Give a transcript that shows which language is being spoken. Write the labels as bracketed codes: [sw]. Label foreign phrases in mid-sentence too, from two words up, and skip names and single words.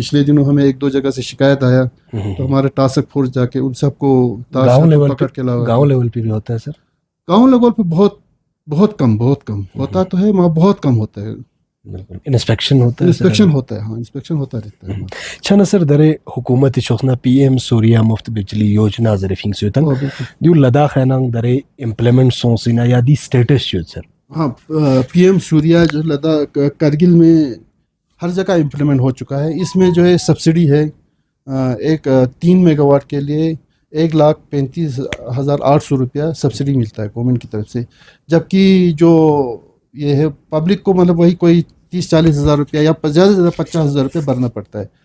[hi] पिछले दिनों हमें 1-2 जगह से शिकायत आया, तो हमारे [en] task force [hi] जाके उन सबको तार पकड़ के लाया। गाँव लेवल पे भी होता है सर? गाँव लेवल पे बहुत कम होता तो है, वहाँ बहुत कम होता है। इंस्पेक्शन होता है? इंस्पेक्शन होता है, हाँ, इंस्पेक्शन होता रहता है। [prx] Chana sir dare hukumati chokna PM Surya Muft Bijli Yojana zarifing sutan diu Ladakh hanang dare implement sonsina ya di status should sir? [hi] हाँ, PM सूर्या जो लद्दाख करगिल में हर जगह इम्प्लीमेंट हो चुका है। इसमें जो है सब्सिडी है, एक 3 मेगावाट के लिए 1,35,800 सब्सिडी मिलता है गवर्नमेंट की तरफ से, जबकि जो ये है पब्लिक को मतलब वही कोई 30-40 हज़ार रुपया या ज़्यादा से ज़्यादा 50 हज़ार रुपये भरना पड़ता है।